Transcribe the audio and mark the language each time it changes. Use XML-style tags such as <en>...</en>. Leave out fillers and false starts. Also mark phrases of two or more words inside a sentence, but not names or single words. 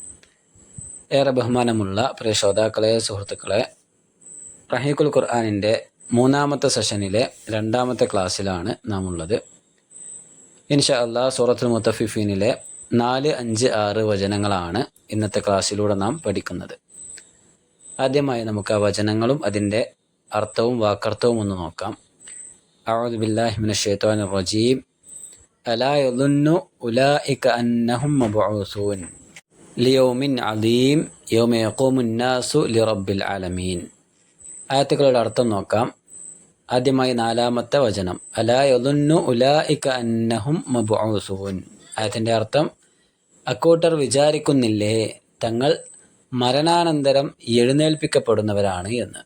<ml>ഏറെ ബഹുമാനമുള്ള പ്രിയ ശ്രോതാക്കളെ, സുഹൃത്തുക്കളെ, റഹീഖുൽ ഖുർആനിൻ്റെ മൂന്നാമത്തെ സെഷനിലെ രണ്ടാമത്തെ ക്ലാസ്സിലാണ് നാം ഉള്ളത്.</ml> <ar>إن شاء الله</ar> <ml>സൂറത്തുൽ മുത്തഫിഫീനിലെ 4, 5, 6 വചനങ്ങളാണ് ഇന്നത്തെ ക്ലാസ്സിലൂടെ നാം പഠിക്കുന്നത്. ആദ്യമായി നമുക്ക് ആ വചനങ്ങളും അതിൻ്റെ അർത്ഥവും വാക്കർത്ഥവും ഒന്ന് നോക്കാം.</ml> <ar>أعوذ بالله من الشيطان الرجيم ألا يظن أولئك أنهم مبعوثون ليوم عظيم يوم يقوم الناس لرب العالمين.</ar> <ml>ആയത്തുകളുടെ അർത്ഥം നോക്കാം. ആദ്യമായി 4-ാമത്തെ വചനം,</ml> <ar>ألا يظن أولئك أنهم مبعوثون.</ar> <ml>ആയത്തിൻ്റെ അർത്ഥം, അക്കൂട്ടർ വിചാരിക്കുന്നില്ലേ തങ്ങൾ മരണാനന്തരം എഴുന്നേൽപ്പിക്കപ്പെടുന്നവരാണ് എന്ന്.</ml>